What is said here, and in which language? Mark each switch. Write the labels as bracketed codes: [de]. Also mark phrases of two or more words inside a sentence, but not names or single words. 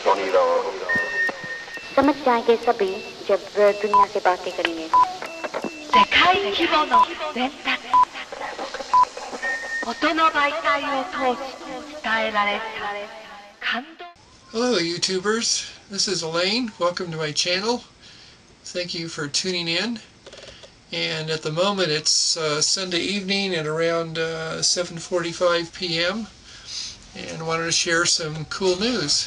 [hi] समझ जाएंगे सभी जब दुनिया से बातें करेंगे. [ja] 世界規模の伝達、音の媒体を通して伝えられた感動。 [en] Hello YouTubers, this is Elaine. Welcome to my channel. Thank you for tuning in. And at the moment it's Sunday evening at around 7:45 p.m. and I wanted to share some cool news.